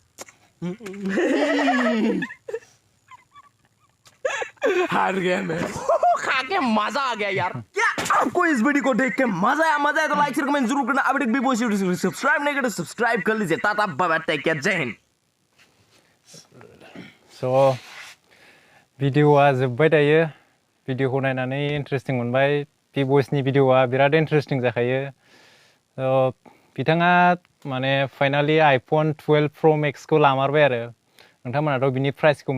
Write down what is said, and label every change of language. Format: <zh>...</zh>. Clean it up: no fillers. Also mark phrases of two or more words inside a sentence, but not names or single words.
<hi>हार गया मैं खा के मजा आ गया यार क्या आपको इस वीडियो को देख के मजा आया तो</hi> <en>like share comment</en> <hi>जरूर करना अभी तक भी सब्सक्राइब नहीं करे सब्सक्राइब कर लीजिए टाटा</hi> <en>bye bye take care</en> <hi>जय हिंद</hi> <brx>स' भिडिअआ जोब्बाय दायो भिडिअखौ नायनानै इन्टारेस्टिं मोनबाय बि बयसनि भिडिअआ बिराद इन्टारेस्टिं जाखायो स' बिथाङा माने फाइनालि आइफन 12 प्र मेक्सखौ लामारबाय आरो नोंथांमोनाथ' बिनि प्राइसखौ</brx>